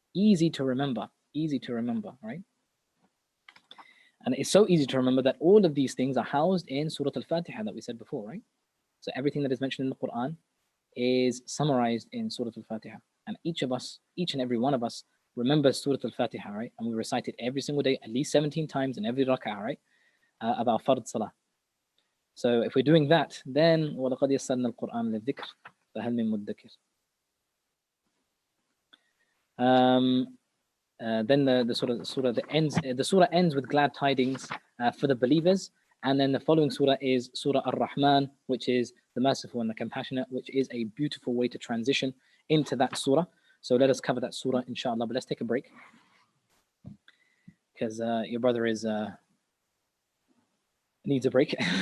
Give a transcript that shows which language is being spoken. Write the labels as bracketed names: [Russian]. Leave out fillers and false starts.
[English] Easy to remember, right? And it's so easy to remember that all of these things are housed in Surah Al-Fatiha that we said before, right? So everything that is mentioned in the Qur'an is summarized in Surah Al-Fatiha. And each and every one of us remembers Surah Al-Fatiha, right? And we recite it every single day, at least 17 times in every rak'ah, right? About fard salah. So if we're doing that, then [Arabic] وَلَقَدْ يَسَّرْنَا الْقُرْآنَ لِلذِّكْرِ فَهَلْ مِن مُدَّكِرٍ. [English] Then the surah ends with glad tidings for the believers, and then the following surah is Surah Ar-Rahman, which is the merciful and the compassionate, which is a beautiful way to transition into that surah. So let us cover that surah, inshallah. But let's take a break because your brother needs a break.